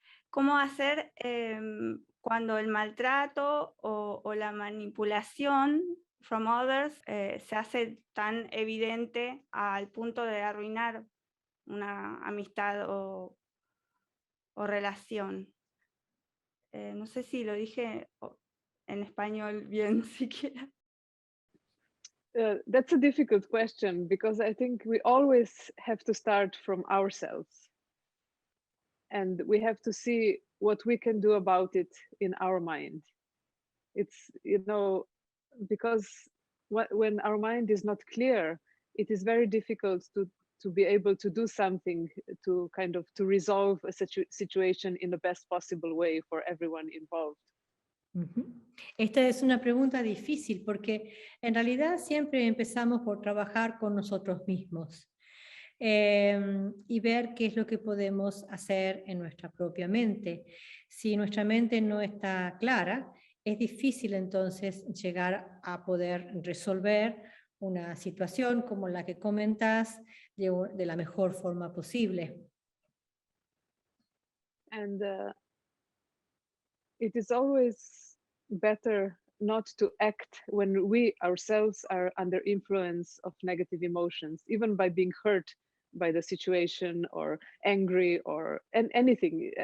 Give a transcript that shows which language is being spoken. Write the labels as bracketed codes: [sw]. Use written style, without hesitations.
[es] ¿Cómo hacer cuando el maltrato o la manipulación [en] from others [es] se hace tan evidente al punto de arruinar una amistad o relación? No sé si lo dije en español bien siquiera. [en] That's a difficult question because I think we always have to start from ourselves. And we have to see what we can do about it in our mind. It's, you know, because when our mind is not clear, it is very difficult to be able to do something to kind of to resolve a situation in the best possible way for everyone involved. [es] Esta es una pregunta difícil porque en realidad siempre empezamos por trabajar con nosotros mismos y ver qué es lo que podemos hacer en nuestra propia mente. Si nuestra mente no está clara, es difícil entonces llegar a poder resolver una situación como la que comentas de la mejor forma posible. [en] And it is always better not to act when we ourselves are under influence of negative emotions, even by being hurt by the situation or angry or anything.